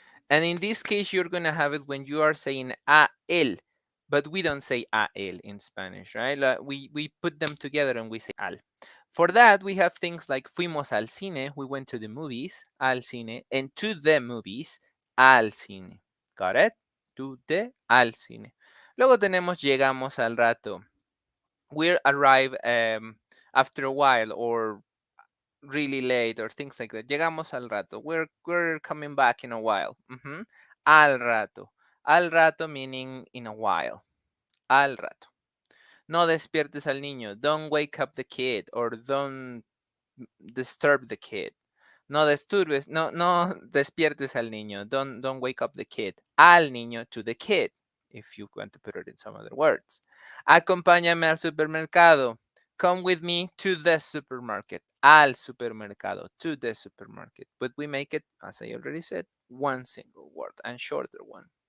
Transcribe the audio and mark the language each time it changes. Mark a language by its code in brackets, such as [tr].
[en] And in this case, you're going to have it when you are saying a él. but we don't say [es] a él [en] in Spanish, right? We put them together and we say al. For that, we have things like [es] fuimos al cine, [en] we went to the movies, [es] al cine, [en] and to the movies, al cine. Got it? To the, [es] al cine. Luego tenemos llegamos al rato. [en] We arrive after a while or really late or things like that. [es] Llegamos al rato. [en] We're coming back in a while. [es] Al rato. [en] Al rato meaning in a while. [es] Al rato. No despiertes al niño. [en] Don't wake up the kid or don't disturb the kid. [es] No disturbes, no despiertes al niño. [en] Don't wake up the kid. [es] Al niño, [en] to the kid, if you want to put it in some other words. [es] Acompáñame al supermercado. [en] Come with me to the supermarket. [es] Al supermercado, [en] to the supermarket. But we make it, as I already said, one single word and shorter one.